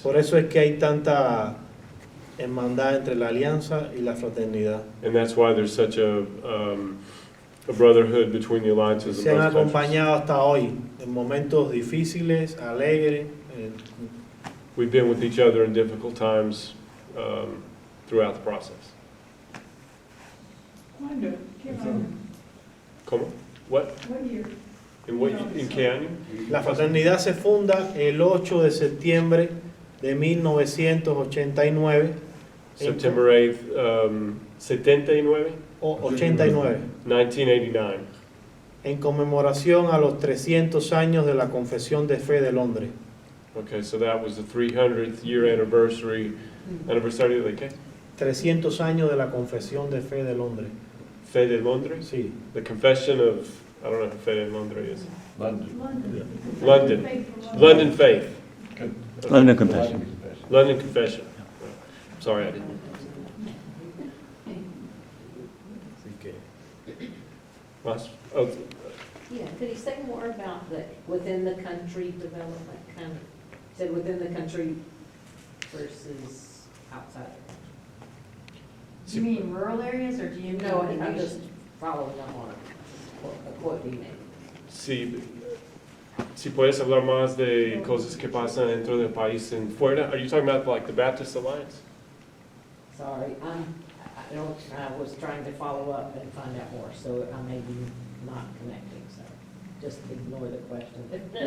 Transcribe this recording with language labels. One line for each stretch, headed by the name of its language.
Spanish: Por eso es que hay tanta hermandad entre la alianza y la fraternidad.
English: And that's why there's such a a brotherhood between the alliances in
Spanish: Se han
English: both countries.
Spanish: acompañado hasta hoy en momentos difíciles, alegres.
English: We've been with each other in difficult times throughout the process.
Spanish: ¿Cuándo? ¿Qué año? ¿Cómo?
English: What? What year?
Spanish: ¿En qué año? La fraternidad se funda el 8 de septiembre de 1989.
English: September 8th, 79?
Spanish: O 89, 1989. en conmemoración a los 300 años de la Confesión de Fe de Londres.
English: Okay, so that was the 300th year anniversary
Spanish: de qué? 300 años de la Confesión de Fe de Londres. Fe de Londres? Sí.
English: The confession of, I don't know who Fe de Londres is. London. London. Faith for London Faith. London Confession. London Confession. Sorry, I didn't.
Spanish: Así que, Más? Oh,
English: Yeah, could you say more about the within the country development, kind of, said within the country versus outside the Do you mean rural areas, or do you mean? country? No, I'm just following up on a quote you made.
Spanish: si puedes hablar más de cosas que pasan dentro del país en fuera.
English: Are you talking about like the Baptist Alliance? Sorry, I was trying to follow up and find out more, so I may be not connecting, so just ignore the question.